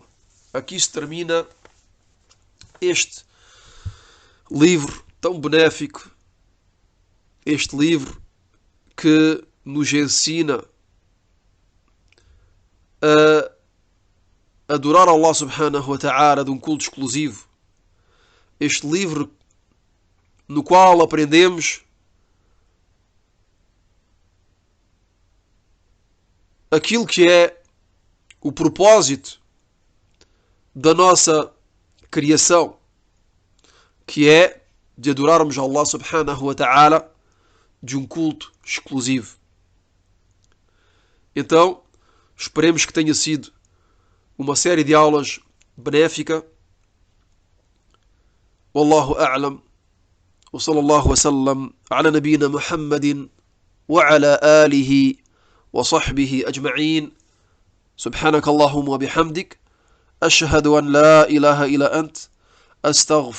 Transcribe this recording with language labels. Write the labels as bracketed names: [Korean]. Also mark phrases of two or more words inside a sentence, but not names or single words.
[Portuguese] Aqui se termina este livro tão benéfico, este livro que nos ensina a adorar [Arabic] الله سبحانه وتعالى [Portuguese] de um culto exclusivo. Este livro no qual aprendemos aquilo que é o propósito da nossa criação, que é de adorarmos [Arabic] الله سبحانه وتعالى [Portuguese] de um culto exclusivo. Então, esperemos que tenha sido uma série de aulas benéfica. [Arabic] والله أعلم. وصلى الله وسلم على نبينا محمد وعلى آله وصحبه أجمعين. سبحانك اللهم وبحمدك أشهد أن لا إله إلا أنت.